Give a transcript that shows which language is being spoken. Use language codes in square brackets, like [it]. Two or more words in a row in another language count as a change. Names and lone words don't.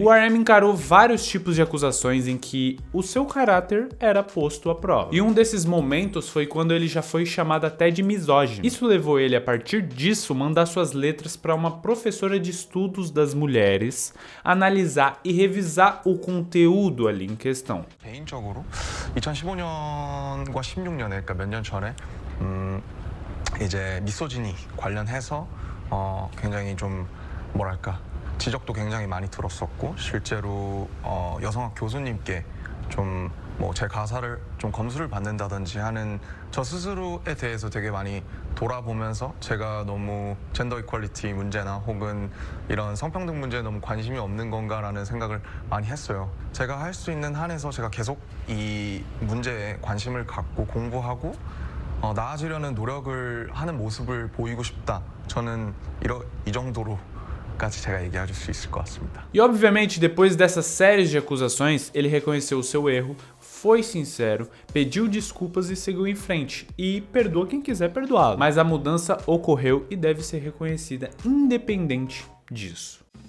[pt] O RM encarou vários tipos de acusações em que o seu caráter era posto à prova. E um desses momentos foi quando ele já foi chamado até de misógino. Isso levou ele, a partir disso, mandar suas letras para uma professora de estudos das mulheres analisar e revisar o conteúdo ali em questão. [ko] 개인적으로 2015년과 16년에, 그러니까 몇 년 전에 이제 미소지니 관련해서 굉장히 좀 뭐랄까 지적도 굉장히 많이 들었었고, 실제로 여성학 교수님께 좀 뭐 제 가사를 좀 검수를 받는다든지 하는 저 스스로에 대해서 되게 많이 돌아보면서 제가 너무 [en] gender equality [ko] 문제나 혹은 이런 성평등 문제에 너무 관심이 없는 건가라는 생각을 많이 했어요. 제가 할 수 있는 한에서 제가 계속 이 문제에 관심을 갖고 공부하고 나아지려는 노력을 하는 모습을 보이고 싶다. 저는 이 정도로 [pt] E obviamente, depois dessas séries de acusações, ele reconheceu o seu erro, foi sincero, pediu desculpas e seguiu em frente. E perdoa quem quiser perdoá-lo. Mas a mudança ocorreu e deve ser reconhecida independente disso.